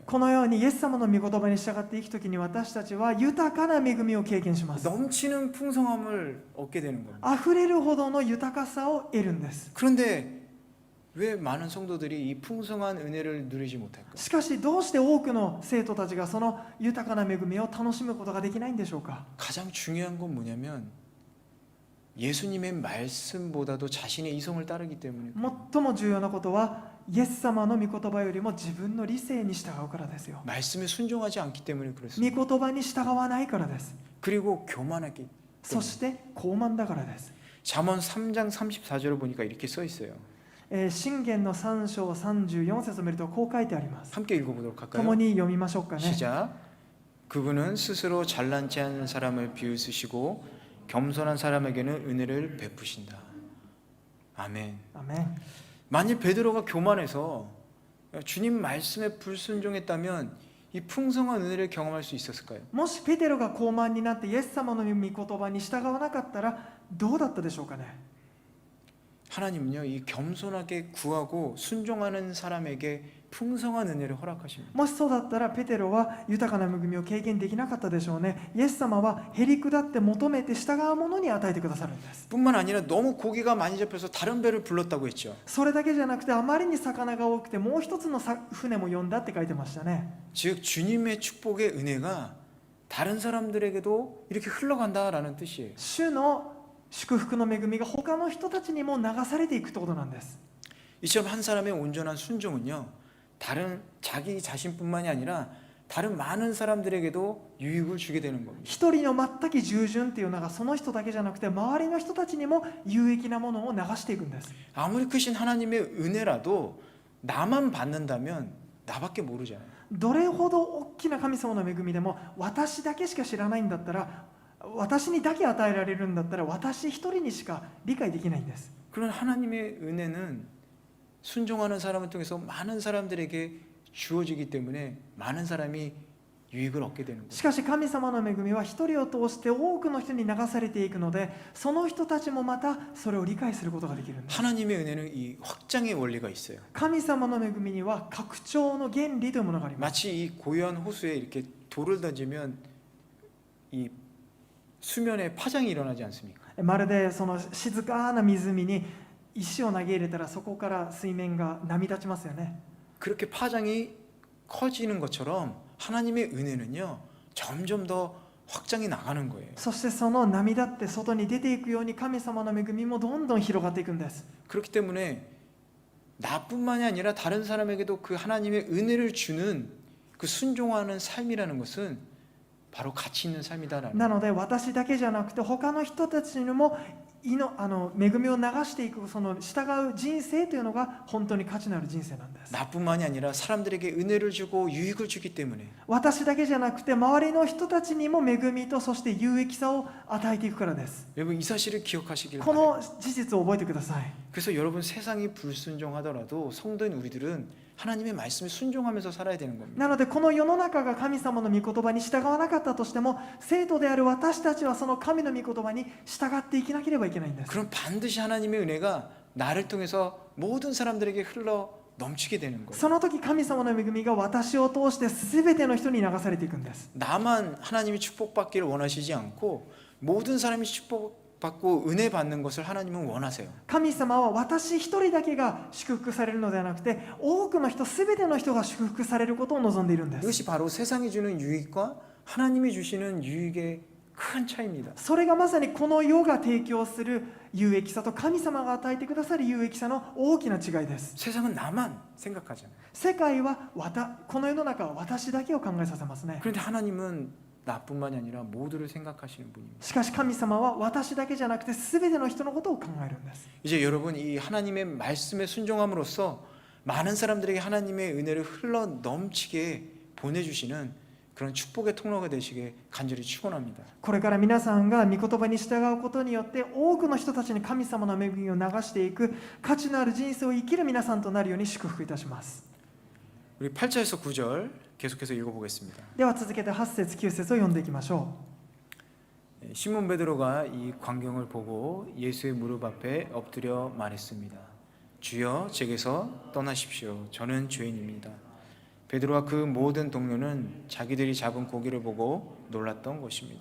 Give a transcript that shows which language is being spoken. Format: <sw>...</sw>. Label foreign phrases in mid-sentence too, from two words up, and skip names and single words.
<ja>このようにイエス様の御言葉に従っていくときに私たちは豊かな恵みを経験します。</ja> <ko>넘치는 풍성함을 얻게 되는 겁니다.</ko> <ja>溢れるほどの豊かさを得るんです。</ja> <ko>그런데 왜 많은 성도들이 이 풍성한 은혜를 누리지 못할까?</ko> <ja>しかしどうして多くの生徒たちがその豊かな恵みを楽しむことができないんでしょうか。</ja> <ko>가장 중요한 건 뭐냐면 예수님의 말씀보다도 자신의 이성을 따르기 때문에</ko> <ja>最も重要なことはイエス様の御言葉よりも自分の理性に従うからですよ。</ja> <ko>말씀에 순종하지 않기 때문에</ko> <ja>御</ja> <ko>그렇습니다.</ko> <ja>言葉に従わないからです。</ja> <ko>그리고 교만하기</ko> <ja>そして傲慢だからです。</ja> <ko>잠언 3장 34절을 보니까 이렇게 써 있어요.</ko> <ja>箴言の3章34節を見るとこう書いてあります。</ja> <ko>함께 읽어보도록</ko> <ja>共</ja> <ko>할까요?</ko> <ja>に読みましょうかね。</ja> <ko>시작. 그분은 스스로 잘난치 않은 사람을 비웃으시고 겸손한 사람에게는 은혜를 베푸신다. 아멘.</ko> <ja>アメン。</ja> <ko>만일 베드로가 교만해서 주님 말씀에 불순종했다면 이 풍성한 은혜를 경험할 수 있었을까요?</ko> <ja>もしペテロが傲慢になってイエス様の御言葉に従わなかったらどうだったでしょうかね。</ja> <ko>하나님은요 이 겸손하게 구하고 순종하는 사람에게 풍성한 은혜를 허락하십니다.</ko> <ja>もしそうだったらペテロは豊かな恵みを経験できなかったでしょうね。イエス様はへり下って求めて従う者に与えてくださるんです。</ja> <ko>뿐만 아니라 너무 고기가 많이 잡혀서 다른 배를 불렀다고 했죠.</ko> <ja>それだけじゃなくてあまりに魚が多くてもう一つの船も呼んだって書いてましたね。</ja> <ko>즉 주님의 축복의 은혜가 다른 사람들에게도 이렇게 흘러간다라는 뜻이에요.</ko> <ja>主の祝福の恵みが他の人たちにも流されていくってことなんです。</ja> <ko>이처럼 한 사람의 온전한 순종은요 다른 자기 자신뿐만이 아니라 다른 많은 사람들에게도 유익을 주게 되는 겁니다.</ko> <ja>一人の全く従順っていうのがその人だけじゃなくて周りの人たちにも有益なものを流していくんです。</ja> <ko>아무리 크신 하나님의 은혜라도 나만 받는다면 나밖에 모르잖아요.</ko> <ja>どれほど大きな神様の恵みでも私だけしか知らないんだったら私にだけ与えられるんだったら私一人にしか理解できないんです。</ja> <ko>그런 하나님의 은혜는 순종하는 사람을 통해서 많은 사람들에게 주어지기 때문에 많은 사람이 유익을 얻게 되는 거예요.</ko> <ja>しかし神様の恵みは一人を通して多くの人に流されていくのでその人たちもまたそれを理解することができるんです。</ja> <ko>하나님의 은혜는 이 확장의 원리가 있어요.</ko> <ja>神様の恵みには拡張の原理というものがあります。</ja> <ko>마치 이 고요한 호수에 이렇게 돌을 던지면 이 수면에 파장이 일어나지 않습니까?</ko> <ja>まるでその静かな湖に石を投げ入れたらそこから水面が波立ちますよね。</ja> <ko>그렇게 파장이 커지는 것처럼 하나님의 은혜는요 점점 더 확장이 나가는 거예요.</ko> <ja>そしてその波立って外に出ていくように神様の恵みもどんどん広がっていくんです。</ja> <ko>그렇기 때문에 나뿐만이 아니라 다른 사람에게도 그 하나님의 은혜를 주는 그 순종하는 삶이라는 것은 바로 가치 있는 삶이다라는</ko> <ja>なので私だけじゃなくて他の人たちにも恵みを流していくその従う人生というのが本当に価値のある人生なんです。</ja> <ko>나뿐만이 아니라 사람들에게 은혜를 주고 유익을 주기 때문에</ko> <ja>私だけじゃなくて周りの人たちにも恵みとそして有益さを与えていくからです。</ja> <ko>여러분 이 사실을 기억하시길</ko> <ja>こ</ja> <ko>바랍니다.</ko> <ja>の事実を覚えてください。</ja> <ko>그래서 여러분 세상이 불순종하더라도 성도인 우리들은 하나님의 말씀에 순종하면서 살아야 되는 겁니다.</ko> <ja>なのでこの世の中が神様の御言葉に従わなかったとしても生徒である私たちはその神の御言葉に従っていきなければいけないんです。</ja> <ko>그럼 반드시 하나님의 은혜가 나를 통해서 모든 사람들에게 흘러 넘치게 되는 거예요.</ko> <ja>その時神様の恵みが私を通して全ての人に流されていくんです。</ja> <ko>나만 하나님이 축복받기를 원하시지 않고 모든 사람이 축복받고 은혜 받는 것을 하나님은 원하세요.</ko> <ja>神様は私一人だけが祝福されるのではなくて多くの人全ての人が祝福されることを望んでいるんです。</ja> <ko>이것이 바로 세상이 주는 유익과 하나님이 주시는 유익의 큰 차이입니다.</ko> <ja>それがまさにこの世が提供する有益さと神様が与えてくださる有益さの大きな違いです。</ja> <ko>세상은 나만 생각하잖아요.</ko> <ja>世界はこの世の中は私だけを考えさせますね。</ja> <ko>그런데 하나님은 나뿐만이 아니라 모두를 생각하시는 분입니다.</ko> <ja>しかし神様は私だけじゃなくて全ての人のことを考えるんです。</ja> <ko>이제 여러분 이 하나님의 말씀에 순종함으로써 많은 사람들에게 하나님의 은혜를 흘러 넘치게 보내주시는 그런 축복의 통로가 되시게 간절히 축원합니다.</ko> <ja>これから皆さんが御言葉に従うことによって多くの人たちに神様の恵みを流していく価値のある人生を生きる皆さんとなるように祝福いたします。</ja> <ko>우리 8절에서 9절 계속해서 읽어보겠습니다.</ko> <ja>では続けて8節9節を読んでいきましょ</ja> <ko>시몬 베드로가 이 광경을 보고 예수의 무릎 앞에 엎드려 말했습니다. 주여 제게서 떠나십시오. 저는 죄인입니다. 베드로와 그 모든 동료는 자기들이 잡은 고기를 보고 놀랐던 것입니다.</ko>